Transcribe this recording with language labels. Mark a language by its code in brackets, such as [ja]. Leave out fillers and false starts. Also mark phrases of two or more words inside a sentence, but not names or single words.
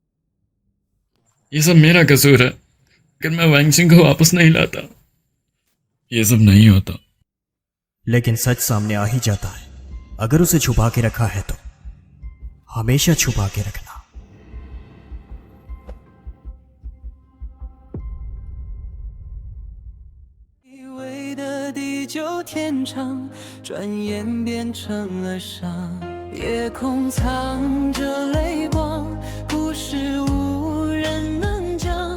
[hi] ये सब मेरा कसूर है। अगर मैं वैंग सिंह को वापस नहीं लाता ये सब नहीं होता। लेकिन सच सामने आ ही जाता है। अगर उसे छुपा के रखा है तो हमेशा छुपा के रखना। [zh] 以为的地久天长，转眼变成了伤。夜空藏着泪光，故事无人能讲。